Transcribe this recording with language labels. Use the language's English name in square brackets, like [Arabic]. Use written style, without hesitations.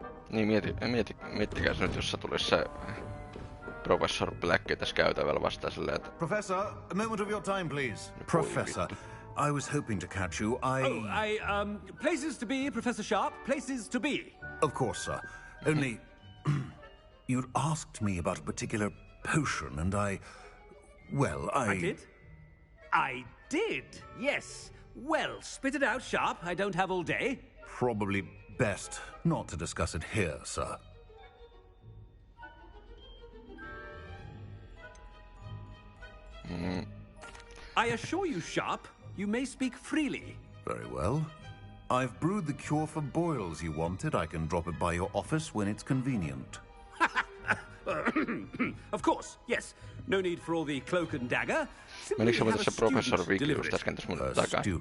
[Finnish] Niin miettikääs nyt, jos se tulisi se Professor Black tässä käytävällä vastaan silleen, että... [English] Professor, a moment of your time, please. Professor, I was hoping to catch you. Places to be, Professor Sharp, places to be. Of course, sir. Only, you'd asked me about a particular potion, and I did? I did, yes. Well, spit it out, Sharp. I don't have all day. Probably best not to discuss it here, sir. I assure you, Sharp, you may speak freely. Very well. I've brewed the cure for boils you wanted. I can drop it by your office when it's convenient. Of course, yes. No need for all the cloak and dagger. [Finnish] Menikö se tässä Professor Vicky just äsken tässä mun takaa?